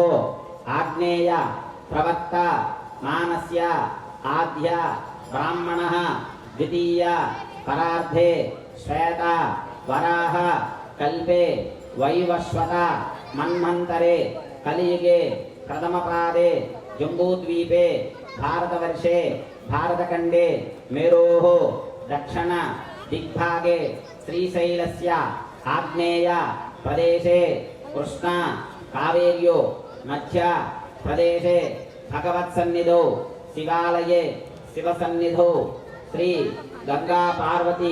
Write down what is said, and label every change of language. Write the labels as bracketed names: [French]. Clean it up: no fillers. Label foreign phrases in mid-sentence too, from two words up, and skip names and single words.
[Sanskrit] ఆగ్నేయ ప్రవక్త మానస్య ఆద్య బ్రాహ్మణ ద్వితీయ పరార్ధే శ్వేత వరాహ కల్పే వైవస్వత మన్మంతరే కలియుగే ప్రథమపాదే జంబూద్వీపే भारतवर्षे भारतखंडे मेरोः दक्षिण दिग्भागे श्रीशैलस्य आग्नेय प्रदेशे कृष्णा कावेर्यो मध्य प्रदेशे भगवत्सन्निधौ शिवालये शिवसन्निधौ श्री गंगा पार्वती